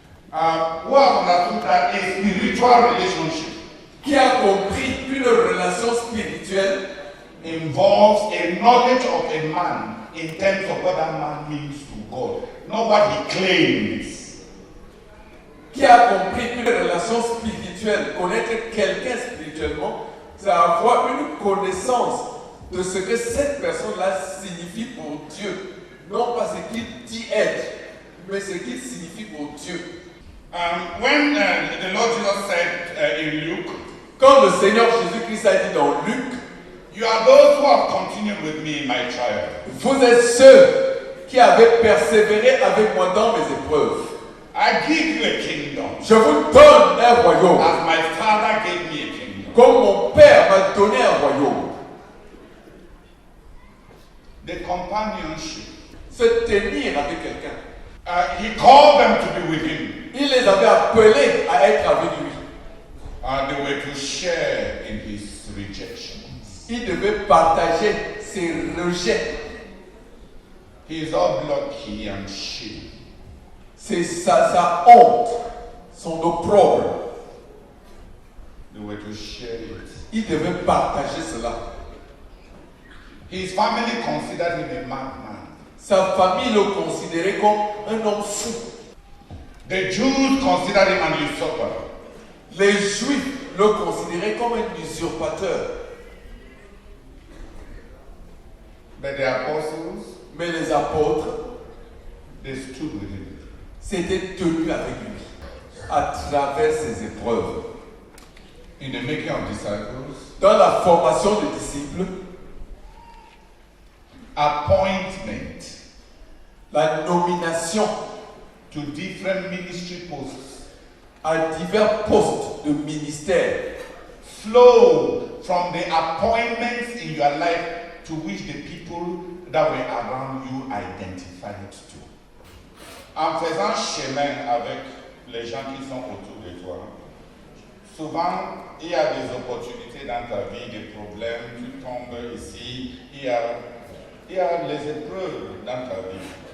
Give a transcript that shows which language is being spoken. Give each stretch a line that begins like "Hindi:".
English: Who have understood that a spiritual relationship
French: Qui a compris qu'une relation spirituelle
English: involves a knowledge of a man in terms of what that man means to God, not what he claims.
French: Qui a compris qu'une relation spirituelle, connaître quelqu'un spirituellement, c'est avoir une connaissance de ce que cette personne-là signifie pour Dieu. Non pas ce qu'il dit être, mais ce qu'il signifie pour Dieu.
English: When the Lord Jesus said in Luke,
French: Quand le Seigneur Jésus-Christ a dit dans Luc,
English: you are those who have continued with me in my trial.
French: vous êtes ceux qui avez persévéré avec moi dans mes épreuves.
English: I give you a kingdom,
French: Je vous donne un royaume,
English: as my Father gave me a kingdom.
French: comme mon Père m'a donné un royaume.
English: The companionship.
French: Se tenir avec quelqu'un.
English: He called them to be with him.
French: Il les avait appelés à être avec lui.
English: They were to share in his rejections.
French: Il devait partager ses rejets.
English: His obloquy and shame.
French: C'est sa honte, son opprobre.
English: They were to share it.
French: Il devait partager cela.
English: His family considered him a madman.
French: Sa famille le considérait comme un homme fou.
English: The Jews considered him an usurper.
French: Les Juifs le considéraient comme un usurpateur.
English: But the apostles,
French: Mais les apôtres
English: they stood with him.
French: s'étaient tenus avec lui à travers ses épreuves.
English: In the making of disciples,
French: Dans la formation des disciples,
English: appointment
French: la nomination
English: to different ministry posts
French: à divers postes de ministère
English: flowed from the appointments in your life to which the people that were around you identified to.
French: En faisant chemin avec les gens qui sont autour de toi, souvent il y a des opportunités dans ta vie, des problèmes, tu tombes ici, il y a les épreuves dans ta vie.